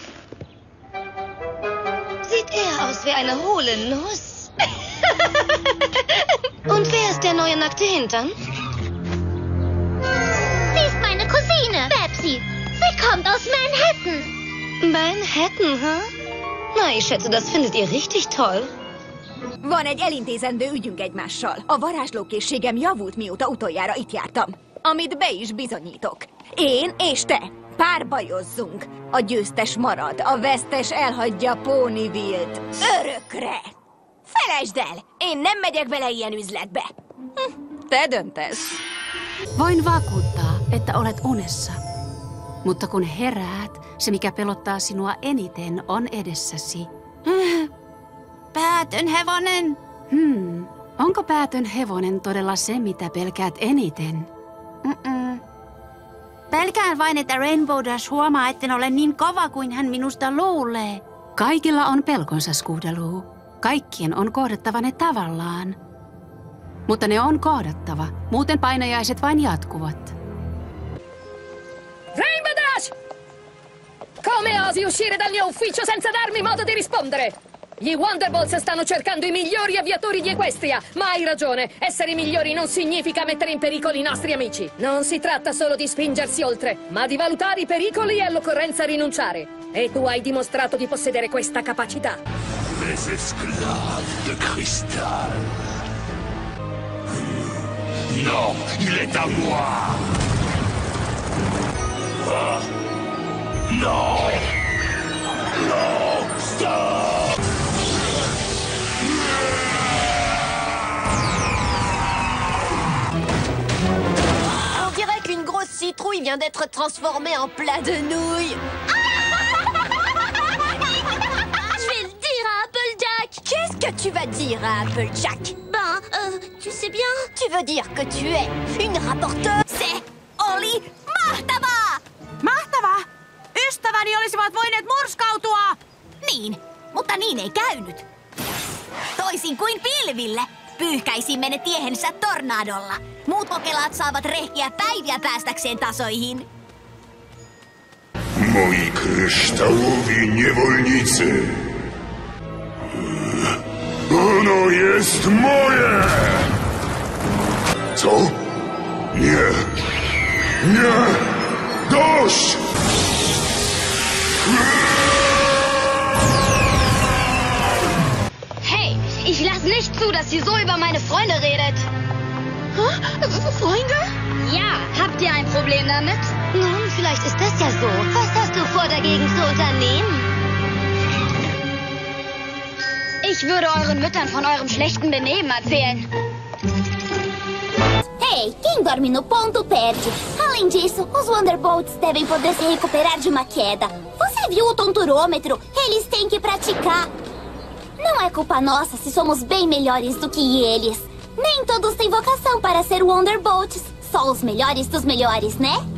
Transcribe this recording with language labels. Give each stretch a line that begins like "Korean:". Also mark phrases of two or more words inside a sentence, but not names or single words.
German: Sieht eher aus wie eine hohle Nuss. Und wer ist der neue nackte Hintern? Sie ist meine Cousine, Babsy. Sie kommt aus Manhattan. Manhattan, Na, ich schätze, das findet ihr richtig toll.
Hungarian: Van egy elintézendő ügyünk egymással. A varázslókészségem javult, mióta utoljára itt jártam. Amit be is bizonyítok. Én és te párbajozzunk. A győztes marad, a vesztes elhagyja Ponyville-t. Örökre! Felejtsd el! Én nem megyek bele ilyen üzletbe. Te döntesz.
Finnish: Voin vakuuttaa, että olet unessa. Mutta kun heräät, se mikä pelottaa sinua eniten on edessäsi. Päätön hevonen. Onko päätön hevonen todella se, mitä pelkäät eniten? Pelkään vain, että Rainbow Dash huomaa, etten ole niin kova kuin hän minusta luulee. Kaikilla on pelkonsa, Scootaloo. Kaikkien on kohdattava ne tavallaan. Mutta ne on kohdattava, muuten painajaiset vain jatkuvat. Rainbow Dash!
Italian: Come osi uscire dal mio ufficio senza darmi modo di rispondere? Gli Wonderbolts stanno cercando i migliori aviatori di Equestria, ma hai ragione, essere migliori non significa mettere in pericolo i nostri amici. Non si tratta solo di spingersi oltre, ma di valutare i pericoli e all'occorrenza rinunciare. E tu hai dimostrato di possedere questa capacità.
French: Les esclaves de cristal. Non, il est à moi. Non. Non, stop. On dirait qu'une grosse citrouille vient d'être transformée en plat de nouilles. Je vais le dire à Applejack. Qu'est-ce que tu vas dire à Applejack? Tu sais bien. Tu veux dire que tu es une rapporteuse?
Finnish: Se oli mahtavaa! Mahtavaa? Ystäväni olisivat voineet murskautua! Niin, mutta niin ei käynyt. Toisin kuin pilville. Pyyhkäisimme ne tiehensä tornadolla. Muut kokelaat saavat rehkiä päiviä päästäkseen tasoihin.
Polish: Moi kryształowi niewolnicy. Ono jest moje! Co? Nie. Nie! Dość!
German: Hey, ich lasse nicht zu, dass ihr so über meine Freunde redet. Freunde? Ja, habt ihr ein Problem damit? Nun, vielleicht ist das ja so. Was hast du vor, dagegen zu unternehmen? Ich würde euren Müttern von eurem schlechten Benehmen erzählen.
Portuguese: Hey, quem dorme no ponto perde. Além disso, os Wonderbolts devem poder se recuperar de uma queda. Você viu o tonturômetro? Eles têm que praticar. Não é culpa nossa se somos bem melhores do que eles. Nem todos têm vocação para ser Wonderbolts. Só os melhores dos melhores, né?